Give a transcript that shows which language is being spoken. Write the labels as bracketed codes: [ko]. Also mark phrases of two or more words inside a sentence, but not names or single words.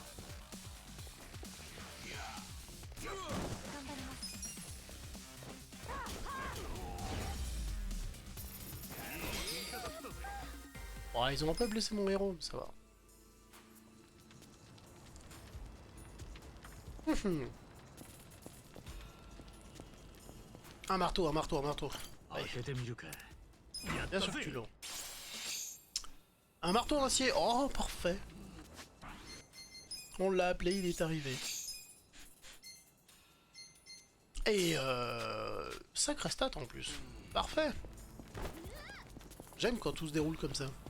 [fr] Bon, ils ont un peu blessé mon héros, mais ça va. Un marteau, un marteau, un marteau. [ja] 開けてみるかやっ [fr] Bien [ja] た [fr] sûr que tu [ja] ぜ [fr] l'as. Un marteau en acier. Oh, parfait. On l'a appelé, il est arrivé. Et sacré stat en plus. Parfait. J'aime quand tout se déroule comme ça.